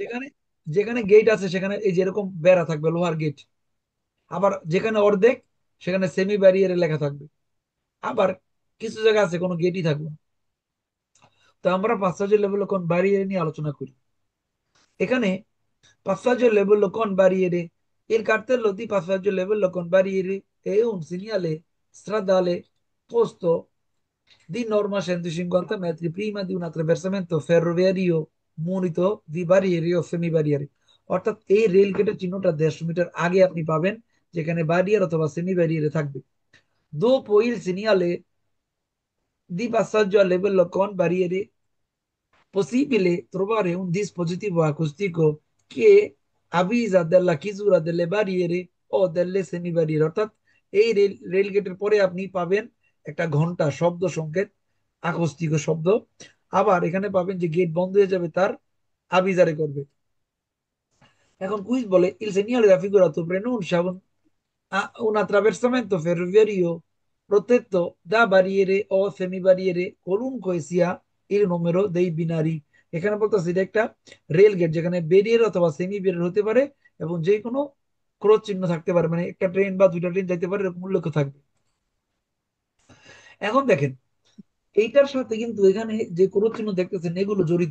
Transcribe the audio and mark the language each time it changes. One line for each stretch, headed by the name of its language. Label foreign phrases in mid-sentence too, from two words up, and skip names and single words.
Bangla: যেখানে যেখানে গেট আছে সেখানে এই যেরকম বেড়া থাকবে, লোহার গেট। আবার যেখানে অর্ধেক, সেখানে
Italian: semi barriere
Bangla: লেখা থাকবে। আবার কিছু জায়গা আছে কোনো গেটই থাকবে না। তো আমরা
Italian: passaggio livello con barriere
Bangla: নিয়ে আলোচনা করি।
Italian: এখানে passaggio level con barriere. Il cartello di passaggio level con barriere è un segnale stradale posto di norma 150 metri prima di un attraversamento ferroviario munito di barriere o semi-barriere।
Bangla: অর্থাৎ এই রেল গেটের চিহ্নটা 150 মিটার আগে আপনি পাবেন, যেখানে ব্যারিয়ার অথবা
Italian: semi barriere
Bangla: থাকবে।
Italian: Dopo il segnale di passaggio a livello con barriere possibile trovare un dispositivo acustico che avvisa della chiusura delle barriere ও delle semi barriere।
Bangla: অর্থাৎ এই রেল গেটের পরে আপনি পাবেন একটা ঘন্টা শব্দ সংকেত, আকস্মিক শব্দ। আবার এখানে পাবেন যে গেট বন্ধ হয়ে যাবে, তার আবিজারে করবে। এখন কুইজ বলে
Italian: il segnale raffigurato preannuncia un attraversamento ferroviario protetto da barriere o semibariere qualunque sia il numero dei binari।
Bangla: এখানে বলতেছে এটা একটা রেল গেট, যেখানে ব্যারিয়ার অথবা
Italian: semi barriere
Bangla: হতে পারে, এবং যে কোনো ক্রস চিহ্ন থাকতে পারে, মানে একটা ট্রেন বা দুইটা ট্রেন যাইতে পারে, এরকম উল্লেখ থাকবে। এখন দেখেন, এইটার সাথে কিন্তু এখানে যে ক্রস চিহ্ন দেখতেছেন এগুলো জড়িত।